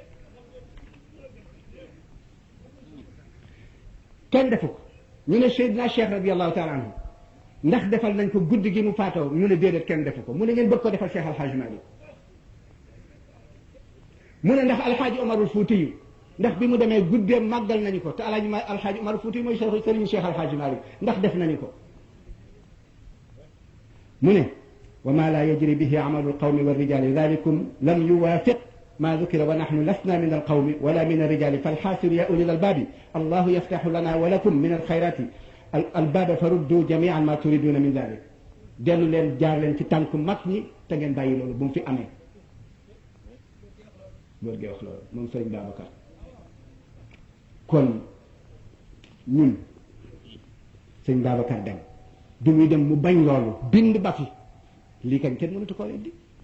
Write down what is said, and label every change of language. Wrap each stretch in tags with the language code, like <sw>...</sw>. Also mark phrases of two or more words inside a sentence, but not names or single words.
<wo>kenn defu ko ñu ne Seydina Cheikh</wo> <ar>رضي الله تعالى عنه</ar> <wo>ndax defal nañ ko guddi gi mu faatoo ñu ne déedéet kenn defu ko mu ne ngeen bëgg ko defal Cheikh Alhaji Malik mu ne ndax Alhaji Omarul Fuuti yu ndax bi mu demee guddee màggal nañu ko te Alhaji Omarul Fuuti yu mooy sëriñu Cheikh Alhaji Malik ndax def nañu ko mu ne</wo> <ar>وما لا يجري به عمل القوم والرجال ذلكم لم يوافق ما ذكر ونحن لسنا من القوم ولا من الرجال فالحاصل يا أولي الألباب الله يفتح لنا ولكم من الخيرات الباب فردوا جميعا ما تريدون من ذلك</ar> <wo>dellu leen jaar leen ci tànk mag ñi te ngeen bàyyi loolu bu mu fi amee góor gi wax loolu moom sëriñ Babacar kon ñun sëriñ Babacar dem du muy dem mu bañ loolu bind ba fi lii kañ kenn mënatu ko weddi</wo>